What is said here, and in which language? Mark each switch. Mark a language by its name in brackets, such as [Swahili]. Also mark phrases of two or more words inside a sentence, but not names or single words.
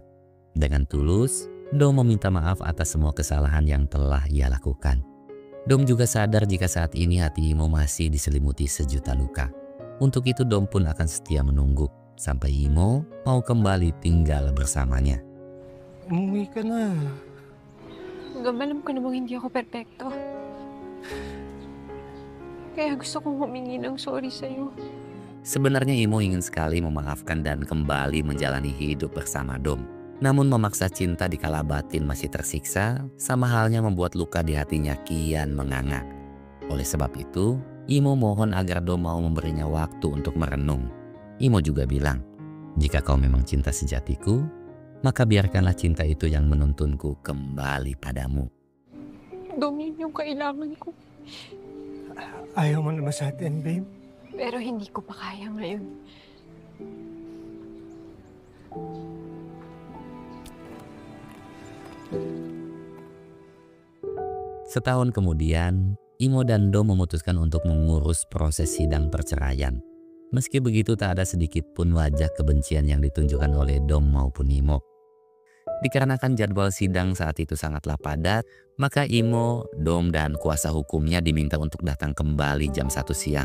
[Indonesian] Dengan tulus, Dom meminta maaf atas semua kesalahan yang telah ia lakukan. Dom juga sadar jika saat ini hati Imo masih diselimuti sejuta luka. Untuk itu Dom pun akan setia menunggu sampai Imo mau kembali tinggal bersamanya. [Filipino] Umuwi ka na. Hanggang alam ko namang hindi ako perpekto. Kaya gusto kong humingi ng sorry sa'yo. [Indonesian] Sebenarnya Imo ingin sekali memaafkan dan kembali menjalani hidup bersama Dom. Namun memaksa cinta di kala batin masih tersiksa, sama halnya membuat luka di hatinya kian menganga. Oleh sebab itu, Imo mohon agar Dom mau memberinya waktu untuk merenung. Imo juga bilang, jika kau memang cinta sejatiku, maka biarkanlah cinta itu yang menuntunku kembali padamu. [Filipino] Dom, yun yung kailangan ko. Ayaw mo naman sa atin, babe. Pero hindi ko pa kaya ngayon. [Indonesian] Setahun kemudian, Imo dan Dom memutuskan untuk mengurus proses sidang perceraian. Meski begitu tak ada sedikit pun wajah kebencian yang ditunjukkan oleh Dom maupun Imo. Dikarenakan jadwal sidang saat itu sangatlah padat, maka Imo, Dom dan kuasa hukumnya diminta untuk datang kembali jam 1 siang.